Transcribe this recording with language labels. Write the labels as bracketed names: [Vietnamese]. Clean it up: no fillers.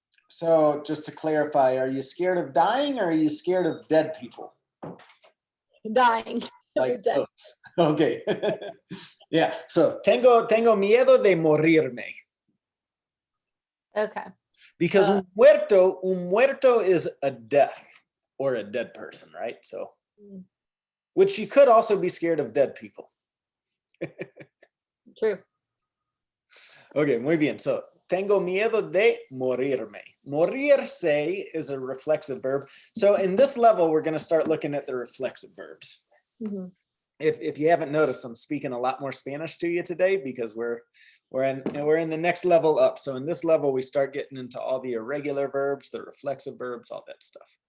[English] So just to clarify, are you scared of dying or are you scared of dead people? Dying. Like those. Okay. Yeah, so [Spanish] tengo miedo de morirme. [English] Okay. Because [Spanish] un muerto [English] is a death or a dead person, right? So, which you could also be scared of dead people. True. [Spanish] Okay, muy bien. [English] So, [Spanish] tengo miedo de morirme. [English] Morirse is a reflexive verb. So in this level, we're going to start looking at the reflexive verbs. If you haven't noticed, I'm speaking a lot more Spanish to you today because we're in the next level up. So in this level, we start getting into all the irregular verbs, the reflexive verbs, all that stuff.